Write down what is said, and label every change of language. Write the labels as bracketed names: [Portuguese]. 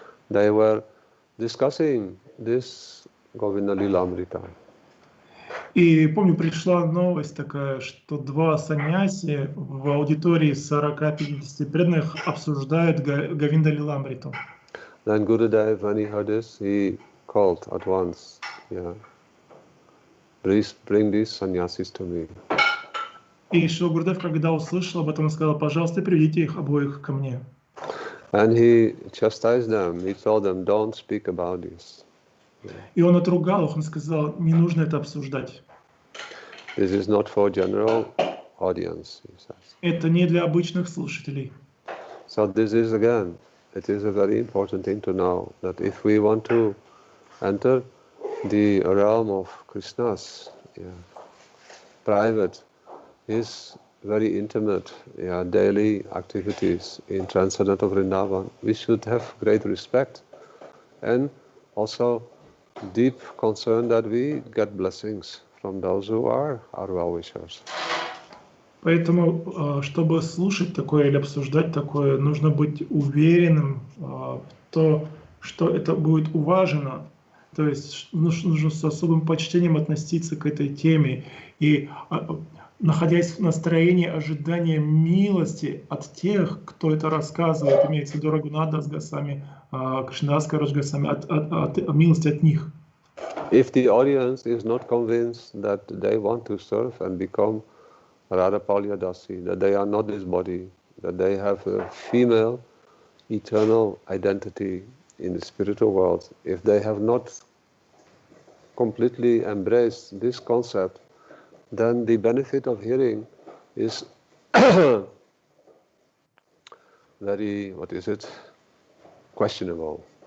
[English] They were discussing this Govinda Lilamrita. [Russian] И помню, пришла новость такая, что два саньяси в аудитории 40-50 преданных обсуждают Говинда Лиламриту. [English] Then Gurudev, when he heard this, he called at once, please bring these sannyasis to me. [Russian] И Шрила Гурудев, когда услышал об этом, он сказал: пожалуйста, приведите их обоих ко мне. [English] And he chastised them. He told them, don't speak about this. [Russian] И он отругал их, он сказал: не нужно это обсуждать. [English] This is not for general audience, he says. [Russian] Это не для обычных слушателей. [English] So this is again, it is a very important thing to know that if we want to enter the realm of Krishna's private, his very intimate daily activities in Transcendental Vrindavan, we should have great respect and also deep concern that we get blessings from those who are our well-wishers. [Russian] Поэтому, чтобы слушать такое или обсуждать такое, нужно быть уверенным в то, что это будет уважено. То есть нужно с особым почтением относиться к этой теме. И находясь в настроении ожидания милости от тех, кто это рассказывает, имеется в виду Рагунатдас Госвами, Кришнадас Госвами, от милости от них. [English] If the audience is not convinced that they want to serve and become Radha Palyadasi, that they are not this body, that they have a female eternal identity in the spiritual world, if they have not completely embraced this concept, then the benefit of hearing is very, questionable.